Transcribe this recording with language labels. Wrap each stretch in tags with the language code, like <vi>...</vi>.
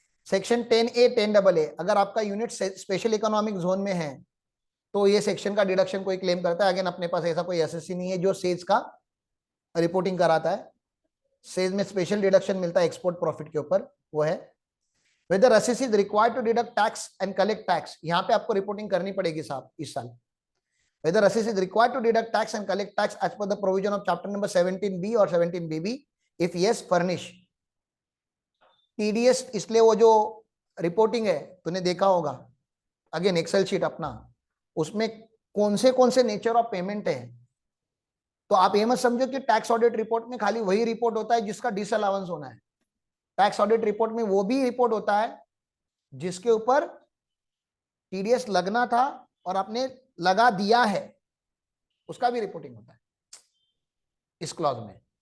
<hi>Section 10A 10AA, अगर आपका unit special economic zone में है तो ये सेक्शन का डिडक्शन कोई क्लेम करता है. अगेन अपने पास ऐसा कोई एसएससी नहीं है जो सेज का रिपोर्टिंग कराता है. सेज में स्पेशल डिडक्शन मिलता है एक्सपोर्ट प्रॉफिट के ऊपर, वो है</hi> <en>whether assessee is required to deduct tax and collect tax.</en> <hi>यहाँ पे आपको रिपोर्टिंग करनी पड़ेगी साहब इस साल.</hi> <en>whether assessee is required to deduct tax and collect tax as per the provision of chapter number 17B or 17BB, if yes furnish.</en> <hi>TDS इसलिए वो जो रिपोर्टिंग है तूने देखा होगा, अगेन एक्सेल शीट अपना, उसमें कौन से नेचर ऑफ पेमेंट है. तो आप ये मत समझो कि टैक्स ऑडिट रिपोर्ट में खाली वही रिपोर्ट होता है जिसका डिसअलाउंस होना है. टैक्स ऑडिट रिपोर्ट में वो भी रिपोर्ट होता है जिसके ऊपर टीडीएस लगना था और आपने लगा दिया है, उसका भी रिपोर्टिंग होता है इस क्लॉज में।</hi>